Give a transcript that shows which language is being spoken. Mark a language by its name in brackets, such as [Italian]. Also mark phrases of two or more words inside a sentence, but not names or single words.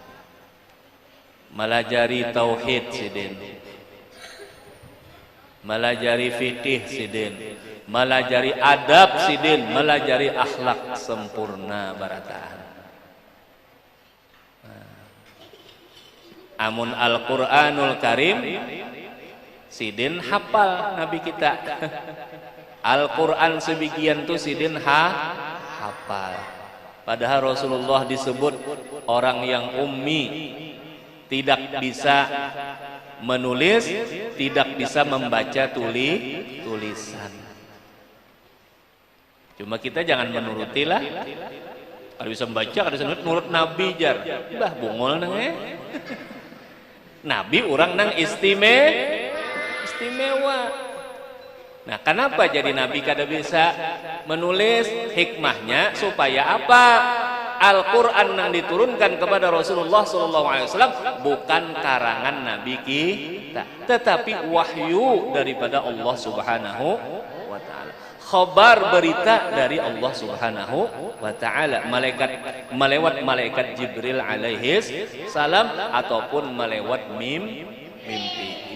[Banjar] Melajari tauhid Sidin, melajari fikih Sidin, melajari adab Sidin, melajari akhlak sempurna barataan. Amun Al-Quranul Karim Sidin hafal Nabi kita. Al-Quran sebagian tuh Sidin hafal. [Indonesian] Padahal Rasulullah disebut orang yang ummi, tidak bisa menulis, tidak bisa membaca tulisan. Cuma kita jangan menurutilah. Kalau bisa membaca, kalau bisa nurut Nabi jar. [Banjar] Bah bungol nang Nabi orang nang istimewa. [Indonesian] Nah, kenapa jadi Nabi kada bisa menulis? Hikmahnya supaya apa? Al-Quran yang diturunkan kepada Rasulullah SAW bukan karangan Nabi kita, tetapi wahyu daripada Allah [Arabic] سبحانه وتعالى. [Indonesian] Khabar berita dari Allah [Arabic] سبحانه وتعالى, [Indonesian] melewat malaikat Jibril [Arabic] عليه السلام [Indonesian] ataupun melewat mimpi.